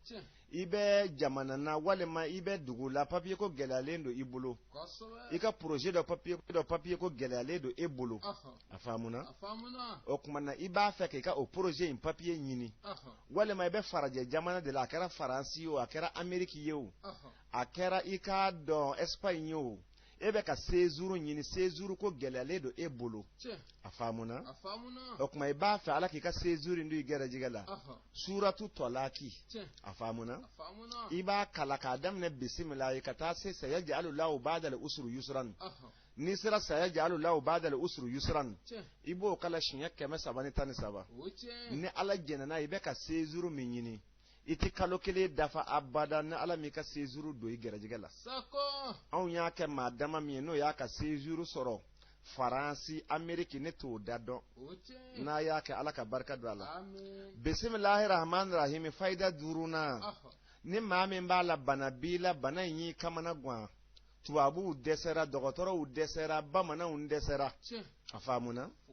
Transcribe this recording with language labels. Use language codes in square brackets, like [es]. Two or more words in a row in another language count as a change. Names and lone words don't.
[bm] i bɛ jamana na walima i bɛ dugu la papiye ko gɛlɛyalen don i bolo i ka projet dɔ papiye ko gɛlɛyalen don e bolo a faamuna o tuma na i b'a fɛ k'i ka o projet in papiye ɲini walima i bɛ farajɛ jamana de la a kɛra faransi ye o a kɛra ameriki ye o a kɛra i k'a dɔn espagne ye o e bɛ ka séjour ɲini séjour ko gɛlɛyalen don e bolo a faamuna o tuma i b'a fɛ ala k'i ka séjour in don i gɛrɛjɛgɛ la suratu tɔlaki a faamuna i b'a kala k'a daminɛ bisimila ye ka taa se [ar] سيجعل الله بعد عسر يسرا [bm] n'i sera [ar] سيجعل الله بعد عسر يسرا [bm] i b'o kala siɲɛ 313 ni ala jɛnɛna i bɛ ka séjour min ɲini i tɛ kalo kelen dafa abada ni ala m'i ka séjour don i gɛrɛjɛgɛ la anw y'a kɛ maa dama min ye n'o y'a ka séjour sɔrɔ faransi ameriki ne t'o da dɔn n'a y'a kɛ ala ka barika don a la [ar] بسم الله الرحمن الرحيم [bm] fayida 5nan ni maa min b'a la bana b'i la bana in y'i kamana gan tubabuw dɛsɛra dɔgɔtɔrɔw dɛsɛra bamananw dɛsɛra a faamuna